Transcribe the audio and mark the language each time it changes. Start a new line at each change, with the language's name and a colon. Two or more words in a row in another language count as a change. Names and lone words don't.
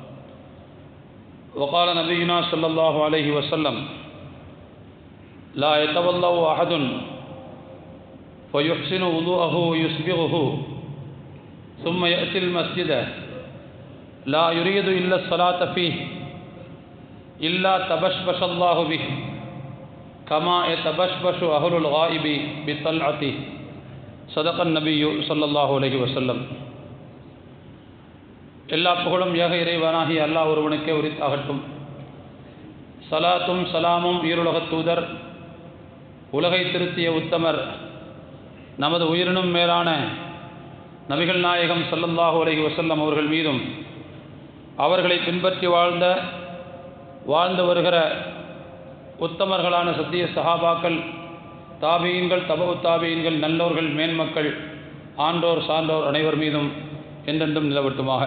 Arabic: وقال نبينا صلى الله عليه وسلم: لا يتولى أحد فيحسن وضوءه ويسبغه ثم يأتي المسجد لا يريد إلا الصلاة فيه إلا تبشبش الله به كما يتبشبش أهل الغائب بطلعته. صدق النبي صلى الله عليه وسلم.
Tamil: எல்லா புகழும் ஏக இறைவனாகிய அல்லாஹ் ஒருவனுக்கே உரித்தாகட்டும். சலாத்தும் சலாமும் ஈருலகத் தூதர், உலகை திருத்திய உத்தமர், நமது உயிரினும் மேலான நபிகள் நாயகம்
Arabic: صلى الله عليه وسلم
Tamil: அவர்கள் மீதும், அவர்களை பின்பற்றி வாழ்ந்து வருகிற உத்தமர்களான சத்திய சஹாபாக்கள், தாபீன்கள், தபஉ தாபீன்கள், நல்லோர்கள், மேன்மக்கள், ஆண்டோர் சான்றோர் அனைவர் மீதும் என்றென்றும் நிலவட்டுமாக.